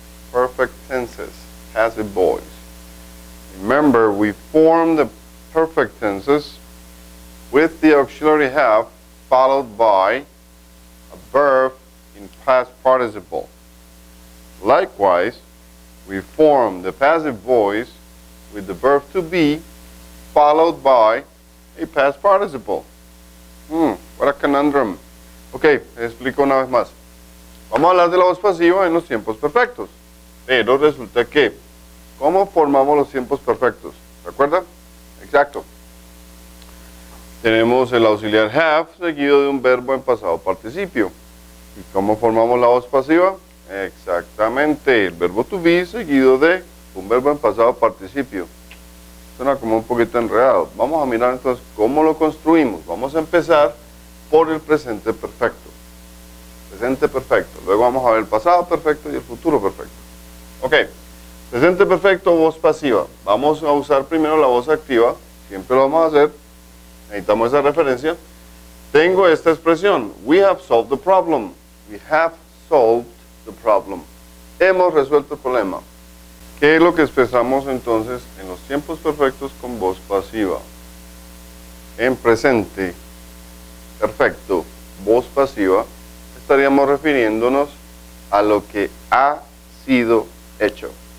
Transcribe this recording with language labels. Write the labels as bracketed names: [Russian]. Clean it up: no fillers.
[English] Perfect tenses, passive voice. Remember, we form the perfect tenses with the auxiliary have followed by a verb in past participle. Likewise, we form the passive voice with the verb to be followed by a past participle. What a conundrum. [Spanish] Ok, explico una vez más. Vamos a hablar de la voz pasiva en los tiempos perfectos. Pero resulta que, ¿cómo formamos los tiempos perfectos? ¿Recuerda? Exacto. Tenemos el auxiliar have seguido de un verbo en pasado participio. ¿Y cómo formamos la voz pasiva? Exactamente, el verbo to be seguido de un verbo en pasado participio. Suena como un poquito enredado. Vamos a mirar entonces cómo lo construimos. Vamos a empezar por el presente perfecto. Presente perfecto. Luego vamos a ver el pasado perfecto y el futuro perfecto. Ok. Presente perfecto, voz pasiva. Vamos a usar primero la voz activa. Siempre lo vamos a hacer. Necesitamos esa referencia. Tengo esta expresión. [English] We have solved the problem. We have solved the problem. [Spanish] Hemos resuelto el problema. ¿Qué es lo que expresamos entonces en los tiempos perfectos con voz pasiva? En presente perfecto, voz pasiva, estaríamos refiriéndonos a lo que ha sido hecho.